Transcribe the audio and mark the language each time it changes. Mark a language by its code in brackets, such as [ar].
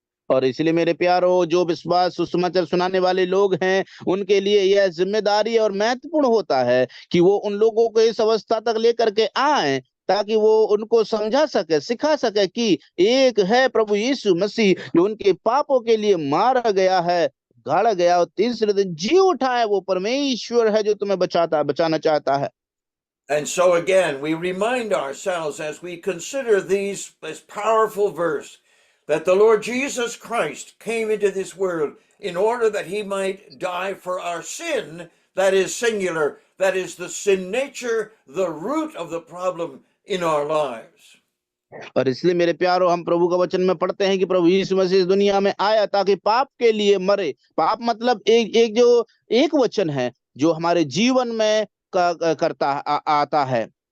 [hi] और इसलिए मेरे प्यारो, जो विश्वास सुसमाचार सुनाने वाले लोग हैं, उनके लिए यह जिम्मेदारी और महत्वपूर्ण होता है कि वो उन लोगों को इस अवस्था तक लेकर के आए, ताकि वो उनको समझा सके, सिखा सके कि एक है प्रभु यीशु मसीह जो उनके पापों के लिए मारा गया है, गाड़ा गया और तीसरे दिन जी उठा है। वो परमेश्वर है जो तुम्हें बचाना चाहता है। [en] And so again, we remind ourselves as we consider this powerful verse that the Lord Jesus Christ came into this world in order that he might die for our sin, that is singular, that is the sin nature, the root of the problem in our lives. [hi] और इसलिए मेरे प्यारो, हम प्रभु का वचन में पढ़ते हैं कि प्रभु यीशु मसीह इस दुनिया में आया ताकि पाप के लिए मरे। पाप मतलब एक वचन है जो हमारे जीवन में आता है।